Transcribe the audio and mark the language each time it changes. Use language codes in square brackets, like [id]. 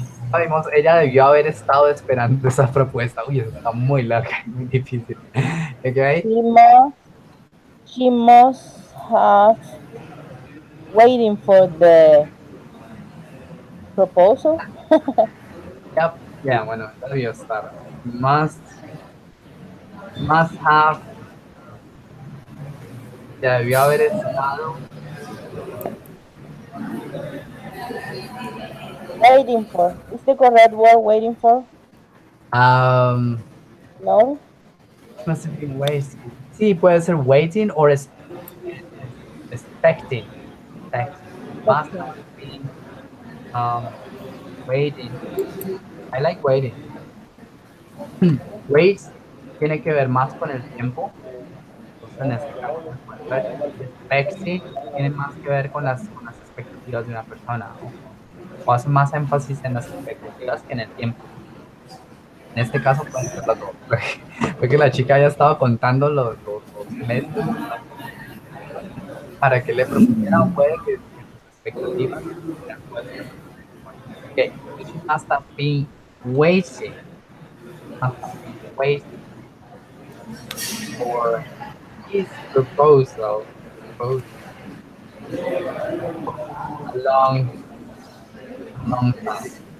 [es] Sabemos, ella debió haber estado esperando esa propuesta. Uy, eso está muy larga y muy difícil. [en] Okay? She must have waiting for the proposal. Yep. [es] Yeah, bueno, esa debió estar. [en] Must have, [es] ya debió haber estado. [en] Waiting for. Is the correct word waiting for? Um, No? must have been waiting. [es] Sí, puede ser [en] waiting or expecting. Expecting. Must Okay. have been waiting. I like waiting. [es] Wait tiene que ver más con el tiempo. Entonces, en este caso se puede ver. Expecting tiene más que ver con las expectativas de una persona, o hace más énfasis en las expectativas que en el tiempo. En este caso pueden ser las dos. Fue que la chica ya estaba contando los meses para que le propusiera, o puede que sus expectativas sean puestas en el matrimonio. [en] Okay, so she must have been waiting, must have been waiting for his proposal a long time.